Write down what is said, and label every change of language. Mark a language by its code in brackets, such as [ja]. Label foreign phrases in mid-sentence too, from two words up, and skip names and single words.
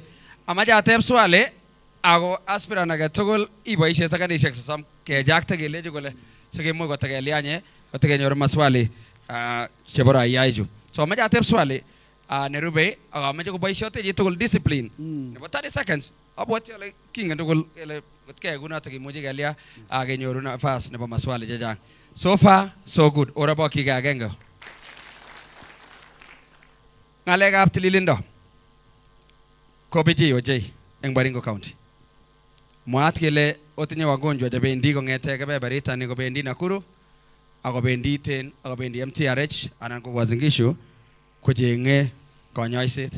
[kln] Amache ateb swali ako aspirant age tugul iboishe sekanishek 30 kejakte kelechi kole sikemuch kotekelianye kotekenyoru maswali chebo raia chu. So amache ateb swali nerube ak amache koboishote chi tugul discipline nebo 30 seconds. Abwoti ale kingen tugul ele kotke kunoto kimuchi kelia kenyoru nafas nebo maswali chechang. [en] So far so good. [kln] Ora bo kike agenge. Ngalekab tililindo ko biji ochei eng Baringo County. Mwaat kele otinye wagonjwa chebendi kong'ete kebeberita ni kobendi Nakuru, akobendi Ten, akobendi MTRH anan ko Uasin Gishu kocheng'e konyoiset.